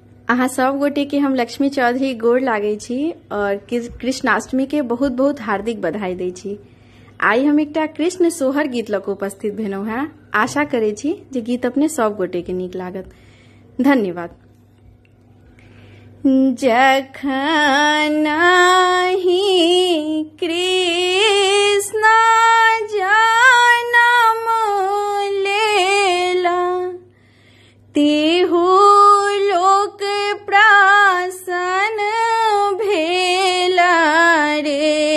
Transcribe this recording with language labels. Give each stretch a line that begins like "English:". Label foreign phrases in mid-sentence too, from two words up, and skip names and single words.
Maithili: अहाँ सब गोटे के हम लक्ष्मी चौधरी गोड़ लागे छी और कृष्णाष्टमी के बहुत बहुत हार्दिक बधाई दै छी। आई हम एकटा कृष्ण सोहर गीत लऽ कऽ उपस्थित भेलहुँ हैं। आशा करे छी जे गीत अपने सब गोटे के नीक लागत। धन्यवाद। जखन ही कृष्ण जनम लेला तिहु लोक प्रसन्न भेला रे।